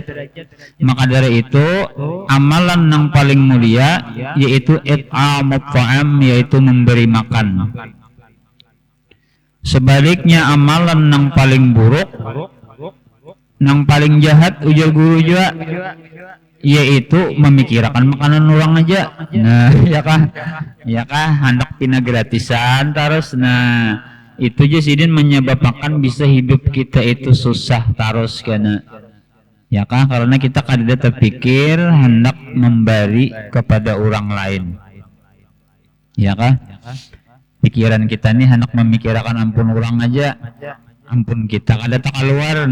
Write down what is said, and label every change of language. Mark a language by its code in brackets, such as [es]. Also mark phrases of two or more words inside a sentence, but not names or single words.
[bjn] Maka dari itu amalan yang paling mulia yaitu [ar] it'amut ta'am, [bjn] yaitu memberi makan. Sebaliknya amalan yang paling buruk, yang paling jahat ujar guru juga, yaitu memikirkan makanan orang aja. Nah ya kah hendak pina gratisan terus. Nah itu aja sidin menyebabkan bisa hidup kita itu susah terus karena ya kah karena kita kada terpikir hendak memberi kepada orang lain ya kah pikiran kita nih hendak memikirkan ampun orang aja, ampun kita kada tak keluar.